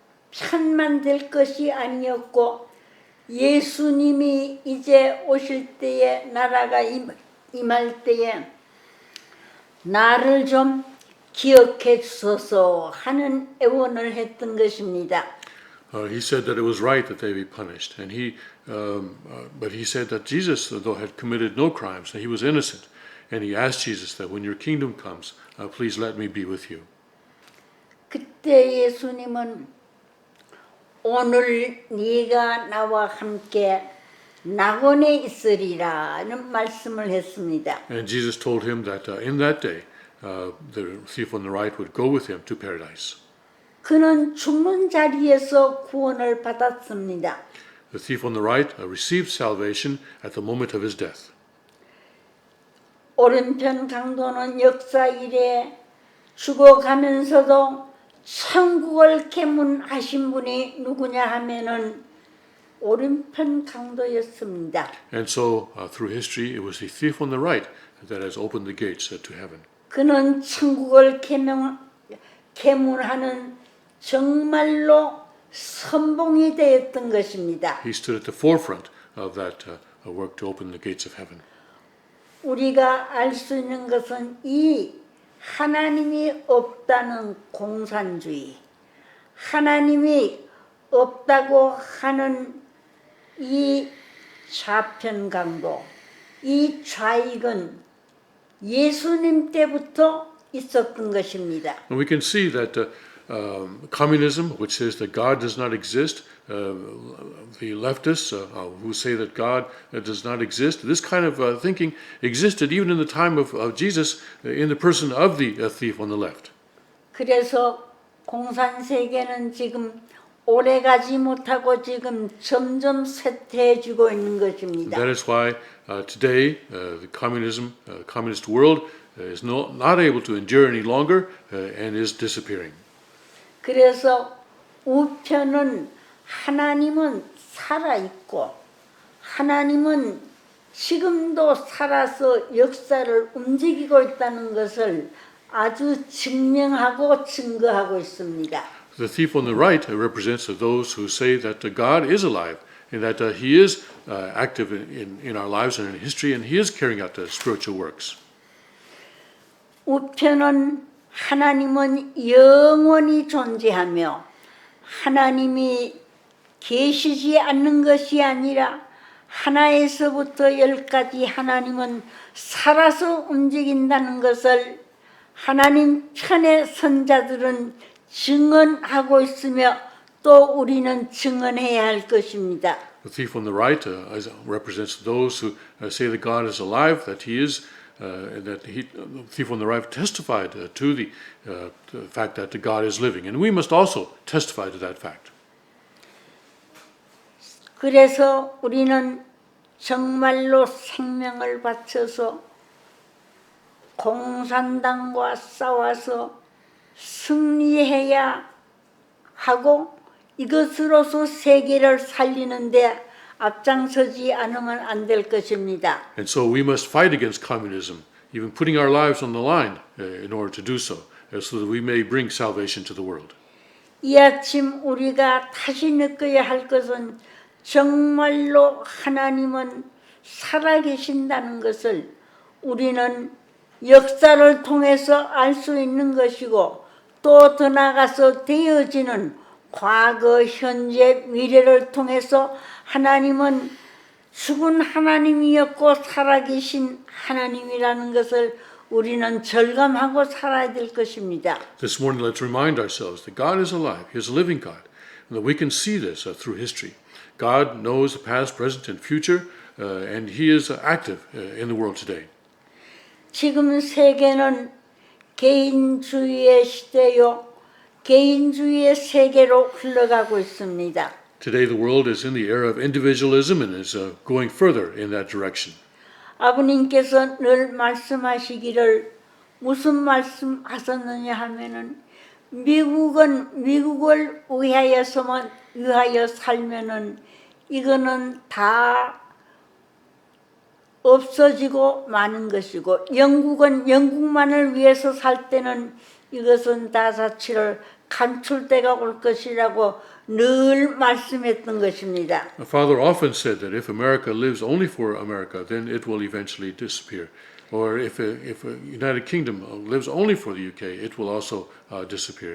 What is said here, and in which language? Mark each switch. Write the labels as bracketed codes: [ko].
[ko] 편만 될 것이 아니었고 예수님이 이제 오실 때에 나라가 임할 때에 나를 좀 기억해 주소서 하는 애원을 했던 것입니다. [en] He said that it was right that they be punished, and but he said that Jesus, though had committed no crimes, that he was innocent, and he asked Jesus that when your kingdom comes, please let me be with you. [ko] 그때 예수님은 오늘 네가 나와 함께 낙원에 있으리라는 말씀을 했습니다. [en] And Jesus told him that in that day, the thief on the right would go with him to paradise. [ko] 그는 죽는 자리에서 구원을 받았습니다. [en] The thief on the right received salvation at the moment of his death. [ko] 오른편 강도는 역사 이래 죽어가면서도 천국을 계문하신 분이 누구냐 하면은 오른편 강도였습니다. [en] And so, through history, it was the thief on the right that has opened the gates to heaven. [ko] 그는 천국을 계문하는 정말로 선봉이 되었던 것입니다. [en] He stood at the forefront of that work to open the gates of heaven. [ko] 우리가 알 수 있는 것은 이 하나님이 없다는 공산주의, 하나님이 없다고 하는 이 좌편 강도, 이 좌익은 예수님 때부터 있었던 것입니다. [en] And we can see that communism, which says that God does not exist, the leftists who say that God does not exist. This kind of thinking existed even in the time of Jesus in the person of the thief on the left. [ko] 그래서 공산세계는 지금 오래가지 못하고 지금 점점 쇠퇴해지고 있는 것입니다. [en] That is why today the communist world is not able to endure any longer and is disappearing. [ko] 그래서 우편은 하나님은 살아있고 하나님은 지금도 살아서 역사를 움직이고 있다는 것을 아주 증명하고 증거하고 있습니다. [en] The thief on the right represents those who say that God is alive and that He is active in our lives and in history, and He is carrying out spiritual works. [ko] 우편은 하나님은 영원히 존재하며 하나님이 계시지 않는 것이 아니라 하나에서부터 열까지 하나님은 살아서 움직인다는 것을 하나님 편의 선자들은 증언하고 있으며 또 우리는 증언해야 할 것입니다. [en] The thief on the right represents those who say that God is alive, that He is, the thief on the right testified to the fact that God is living, and we must also testify to that fact. [ko] 그래서 우리는 정말로 생명을 바쳐서 공산당과 싸워서 승리해야 하고 이것으로서 세계를 살리는데 앞장서지 않으면 안 될 것입니다. [en] And so we must fight against communism, even putting our lives on the line in order to do so, so that we may bring salvation to the world. [ko] 이 아침 우리가 다시 느껴야 할 것은 정말로 하나님은 살아계신다는 것을 우리는 역사를 통해서 알 수 있는 것이고 또 더 나아가서 되어지는 과거, 현재, 미래를 통해서 하나님은 죽은 하나님이었고 살아계신 하나님이라는 것을 우리는 절감하고 살아야 될 것입니다. [en] This morning, let's remind ourselves that God is alive, He is a living God, and that we can see this through history. God knows the past, present, and future, and He is active in the world today. [ko] 지금 세계는 개인주의의 시대요, 개인주의의 세계로 흘러가고 있습니다. [en] Today, the world is in the era of individualism and is going further in that direction. [ko] 아버님께서 늘 말씀하시기를 무슨 말씀하셨느냐 하면은 미국을 위하여 살면은 이거는 다 없어지고 마는 것이고 영국은 영국만을 위해서 살 때는 이것은 다 자치를 감출 때가 올 것이라고 늘 말씀했던 것입니다. [en] My father often said that if America lives only for America, then it will eventually disappear. Or if United Kingdom lives only for the UK, it will also disappear.